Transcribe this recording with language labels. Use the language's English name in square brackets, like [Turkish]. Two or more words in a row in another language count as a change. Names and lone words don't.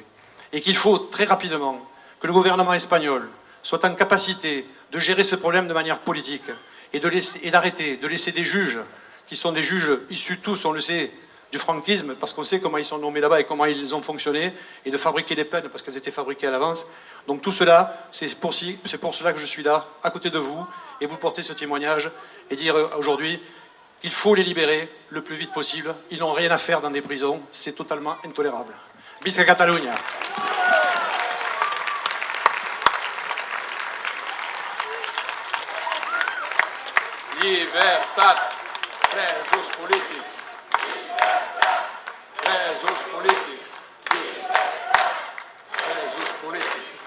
[French] Et qu'il faut très rapidement que le gouvernement espagnol soit en capacité de gérer ce problème de manière politique et d'arrêter de laisser des juges, qui sont des juges issus tous, on le sait, du franquisme, parce qu'on sait comment ils sont nommés là-bas et comment ils ont fonctionné, et de fabriquer des peines parce qu'elles étaient fabriquées à l'avance. Donc tout cela, c'est pour cela que je suis là, à côté de vous, et vous porter ce témoignage, et dire aujourd'hui qu'il faut les libérer le plus vite possible. Ils n'ont rien à faire dans des prisons, c'est totalement intolérable. [Catalan] Visca Catalunya! Llibertat, presos polítics. Presos polítics. Presos polítics.